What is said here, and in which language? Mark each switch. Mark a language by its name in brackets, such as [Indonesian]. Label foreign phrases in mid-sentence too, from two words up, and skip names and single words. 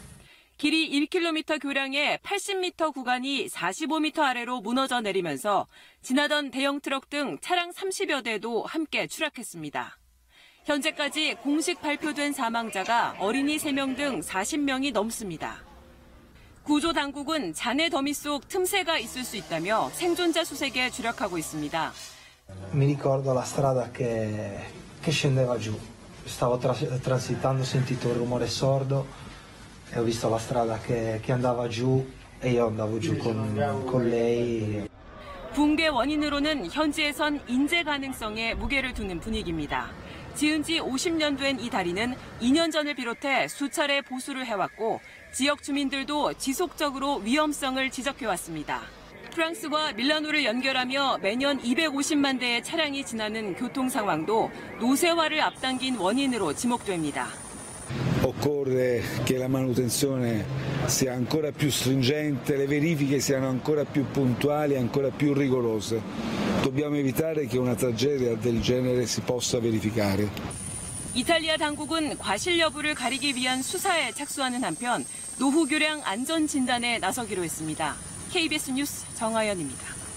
[Korean] 길이 1km 교량의 80m 구간이 45m 아래로 무너져 내리면서 지나던 대형 트럭 등 차량 30여 대도 함께 추락했습니다. 현재까지 공식 발표된 사망자가 어린이 3명 등 40명이 넘습니다. 구조 당국은 잔해 더미 속 틈새가 있을 수 있다며 생존자 수색에 주력하고 있습니다. [Italian] Mi ricordo la strada che scendeva giù. Stavo transitando, ho sentito un rumore sordo e ho visto la strada che andava giù e io andavo giù con lei. [Korean] 붕괴 원인으로는 현지에선 인재 가능성에 무게를 두는 분위기입니다. 지은 지 50년 된 이 다리는 2년 전을 비롯해 수차례 보수를 해왔고 지역 주민들도 지속적으로 위험성을 지적해왔습니다. 프랑스와 밀라노를 연결하며 매년 250만 대의 차량이 지나는 교통 상황도 노쇠화를 앞당긴 원인으로 지목됩니다. [Italian] Occorre che la manutenzione sia ancora più stringente, le verifiche siano ancora più puntuali, ancora più rigorose. Dobbiamo evitare che una tragedia del genere si possa verificare. [Korean] 이탈리아 당국은 과실 여부를 가리기 위한 수사에 착수하는 한편 노후 교량 안전 진단에 나서기로 했습니다. KBS 뉴스 정하연입니다.